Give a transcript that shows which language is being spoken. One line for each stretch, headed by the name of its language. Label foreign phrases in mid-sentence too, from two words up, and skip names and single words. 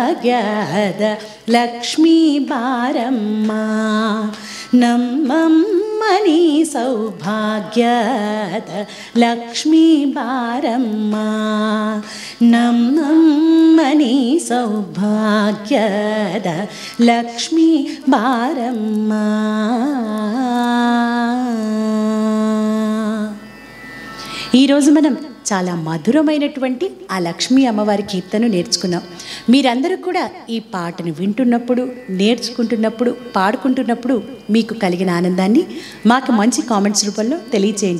Kannada: ಭಾಗ್ಯದ ಲಕ್ಷ್ಮೀ ಬಾರಮ್ಮ, ನಮ್ಮಮ್ಮ ನಮ್ಮನಿ ಸೌಭಾಗ್ಯದ ಲಕ್ಷ್ಮೀ ಬಾರಮ್ಮ ನಮ್ಮನಿ ಸೌಭಾಗ್ಯದ ಲಕ್ಷ್ಮೀ ಬಾರಮ್ಮ.
Telugu: ఈరోజు మనం చాలా మధురమైనటువంటి ఆ లక్ష్మీ అమ్మవారి కీర్తన నేర్చుకున్నాం. మీరందరూ కూడా ఈ పాటను వింటున్నప్పుడు, నేర్చుకుంటున్నప్పుడు, పాడుకుంటున్నప్పుడు మీకు కలిగిన ఆనందాన్ని మాకు మంచి కామెంట్స్ రూపంలో తెలియచేయండి.